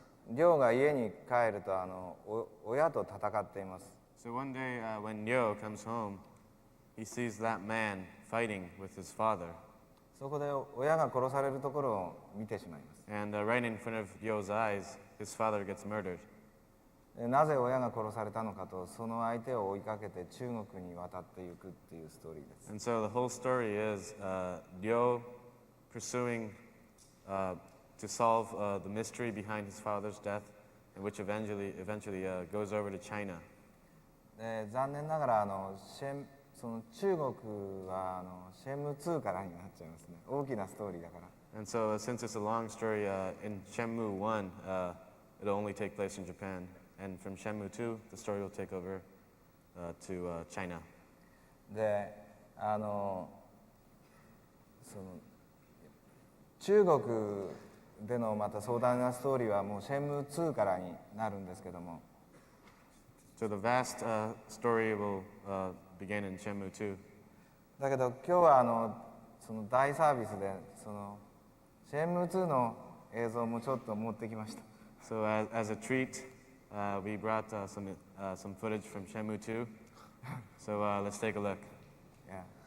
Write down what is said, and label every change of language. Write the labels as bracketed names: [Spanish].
[Japanese] 亮が家に帰ると親と戦っています。 [English] So one day when Ryo comes home, he sees that man fighting with his father. [Japanese] そこで親が殺されるところを見てしまいます。 [English] And right in front of Ryo's eyes, his father gets murdered. [Japanese] なぜ親が殺されたのかとその相手を追いかけて中国に渡っていくっていうストーリーです。 [English] And so the whole story is Ryo pursuing to solve the mystery behind his father's death, and which eventually goes over to China. [Japanese] 残念ながらその中国はシェンムー2からになっちゃいますね。大きなストーリーだから。 [English] And so since it's a long story, in Shenmue 1, it'll only take place in Japan. And from Shenmue 2, the story will take over to China. [Japanese] で、その中国でのまた壮大なストーリーはもうシェンムー2からになるんですけども。 [English] So the vast story will begin in Shenmue 2. [Japanese] だけど今日はその大サービスでそのシェンムー2の映像もちょっと持ってきました。 [English] So as a treat, we brought some footage from Shenmue 2. So let's take a look. Yeah.